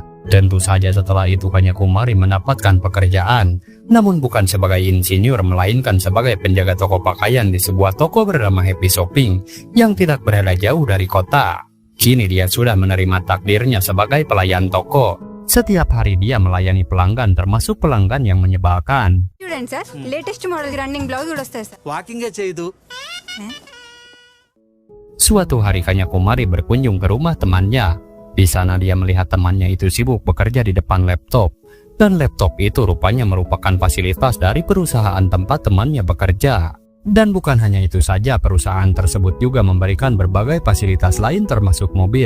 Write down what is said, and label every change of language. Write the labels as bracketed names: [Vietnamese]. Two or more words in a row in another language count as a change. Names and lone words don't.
[Indonesian] Tentu saja setelah itu Kanyakumari mendapatkan pekerjaan, namun bukan sebagai insinyur melainkan sebagai penjaga toko pakaian di sebuah toko bernama Happy Shopping yang tidak berada jauh dari kota. Kini dia sudah menerima takdirnya sebagai pelayan toko. Setiap hari dia melayani pelanggan termasuk pelanggan yang menyebalkan. [Telugu] చూడండి సార్ [English] latest model running blouse [Telugu] కూడా వస్తాయి సార్ వాకింగే చేయదు [Indonesian] Suatu hari Kanyakumari berkunjung ke rumah temannya. Di sana dia melihat temannya itu sibuk bekerja di depan laptop. Dan laptop itu rupanya merupakan fasilitas dari perusahaan tempat temannya bekerja. Dan bukan hanya itu saja, perusahaan tersebut juga memberikan berbagai fasilitas lain termasuk mobil.